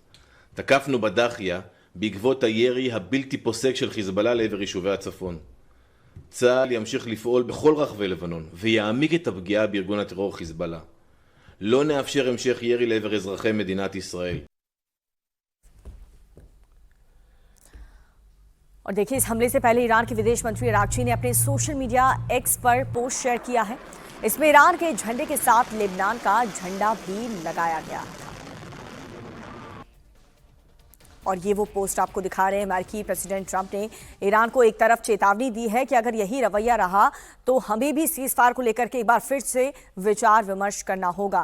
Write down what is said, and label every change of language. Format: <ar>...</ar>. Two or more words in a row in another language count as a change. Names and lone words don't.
<he>תקפנו בדחיה בעקבות הירי הבלתי פוסק של חיזבאללה לעבר יישובי הצפון. צה"ל ימשיך לפעול בכל רחבי לבנון ויעמיק את הפגיעה בארגון הטרור חיזבאללה. לא נאפשר המשך ירי לעבר אזרחי מדינת ישראל.</he> <hi>और देखिए, इस हमले से पहले ईरान के विदेश मंत्री अरागची ने अपने</hi> <en>social media</en> <hi>एक्स पर पोस्ट शेयर किया है। इसमें ईरान के झंडे के साथ लेबनान का झंडा भी लगाया गया था। और ये वो पोस्ट आपको दिखा रहे हैं। अमेरिकी प्रेसिडेंट ट्रंप ने ईरान को एक तरफ चेतावनी दी है कि अगर यही रवैया रहा तो हमें भी सीज फायर को लेकर के एक बार फिर से विचार विमर्श करना होगा।</hi>